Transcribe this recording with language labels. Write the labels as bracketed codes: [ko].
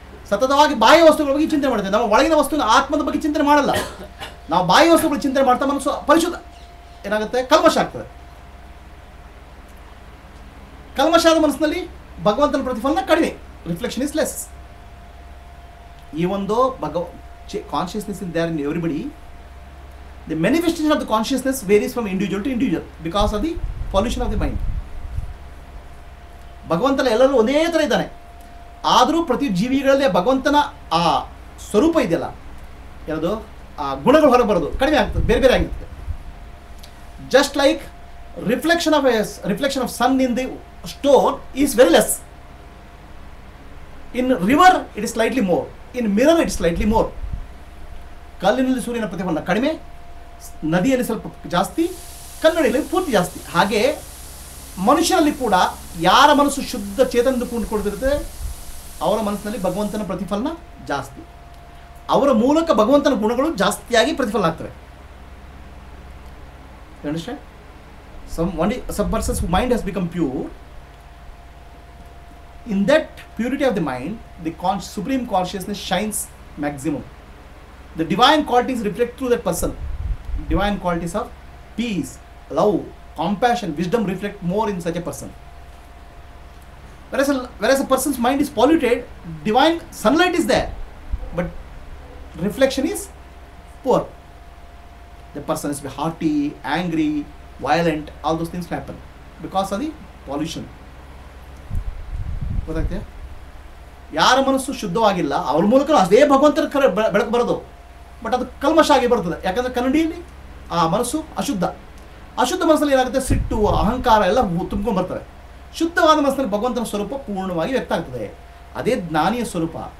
[kn] ಸತತವಾಗಿ ಬಾಹ್ಯ ವಸ್ತುಗಳ ಬಗ್ಗೆ ಚಿಂತನೆ ಮಾಡ್ತೇವೆ. ನಮ್ಮ ಒಳಗಿನ ವಸ್ತುವಿನ ಆತ್ಮದ ಬಗ್ಗೆ ಚಿಂತನೆ ಮಾಡಲ್ಲ. ನಾವು ಬಾಹ್ಯ ವಸ್ತುಗಳ ಚಿಂತನೆ ಮಾಡ್ತಾ ಮನಸ್ಸು ಪರಿಶುದ್ಧ ಏನಾಗುತ್ತೆ? ಕಲ್ಮಶ ಆಗ್ತದೆ. ಕಲ್ಮಶಾದ ಮನಸ್ಸಿನಲ್ಲಿ ಭಗವಂತನ ಪ್ರತಿಫಲನ ಕಡಿಮೆ. [en] Reflection is less. Even though consciousness is there in everybody, the manifestation of the consciousness varies from individual to individual because of the pollution of the mind. [kn] ಭಗವಂತನ ಎಲ್ಲರೂ ಒಂದೇ ಥರ ಇದ್ದಾನೆ. ಆದರೂ ಪ್ರತಿ ಜೀವಿಗಳಲ್ಲಿ ಭಗವಂತನ ಆ ಸ್ವರೂಪ ಇದೆಯಲ್ಲ, ಯಾವುದು ಆ ಗುಣಗಳು ಹೊರಗೆ ಬರೋದು ಕಡಿಮೆ ಆಗ್ತದೆ, ಬೇರೆ ಬೇರೆ ಆಗಿರ್ತದೆ. [en] Just like reflection of sun in the stone is very less. In river it is slightly more. In mirror it is slightly more. [kn] ಕಲ್ಲಿನಲ್ಲಿ ಸೂರ್ಯನ ಪ್ರತಿಫಲನ ಕಡಿಮೆ, ನದಿಯಲ್ಲಿ ಸ್ವಲ್ಪ ಜಾಸ್ತಿ, ಕನ್ನಡಿಯಲ್ಲಿ ಪೂರ್ತಿ ಜಾಸ್ತಿ. ಹಾಗೆ ಮನುಷ್ಯನಲ್ಲಿ ಕೂಡ ಯಾರ ಮನಸ್ಸು ಶುದ್ಧ ಚೇತನದಿಂದ ಕೂಡಿಕೊಂಡಿರುತ್ತೆ ಅವರ ಮನಸ್ಸಿನಲ್ಲಿ ಭಗವಂತನ ಪ್ರತಿಫಲನ ಜಾಸ್ತಿ. ಅವರ ಮೂಲಕ ಭಗವಂತನ ಗುಣಗಳು ಜಾಸ್ತಿಯಾಗಿ ಪ್ರತಿಫಲನ ಆಗ್ತವೆ. [en] You understand? Some person's mind has become pure, In that purity of the mind, the supreme consciousness shines maximum. The divine qualities reflect through that person. Divine qualities of peace, love, compassion, wisdom reflect more in such a person. Whereas a person's mind is polluted, divine sunlight is there, but reflection is poor. The person is haughty, angry, violent, all those things happen because of the pollution. [kn] ಗೊತ್ತಾಗ್ತೀಯಾ? ಯಾರ ಮನಸ್ಸು ಶುದ್ಧವಾಗಿಲ್ಲ ಅವ್ರ ಮೂಲಕ ಅದೇ ಭಗವಂತನ ಬೆಳಕು ಬರೋದು, but ಅದು ಕಲ್ಮಶ ಆಗಿ ಬರ್ತದೆ. ಯಾಕಂದರೆ ಕನ್ನಡಿಯಲ್ಲಿ ಆ ಮನಸ್ಸು ಅಶುದ್ಧ. ಅಶುದ್ಧ ಮನಸ್ಸಲ್ಲಿ ಏನಾಗುತ್ತೆ, ಸಿಟ್ಟು, ಅಹಂಕಾರ ಎಲ್ಲ ತುಂಬ್ಕೊಂಡು ಬರ್ತವೆ. ಶುದ್ಧವಾದ ಮನಸ್ಸಿನಲ್ಲಿ ಭಗವಂತನ ಸ್ವರೂಪ ಪೂರ್ಣವಾಗಿ ವ್ಯಕ್ತ ಆಗ್ತದೆ. ಅದೇ ಜ್ಞಾನಿಯ ಸ್ವರೂಪ.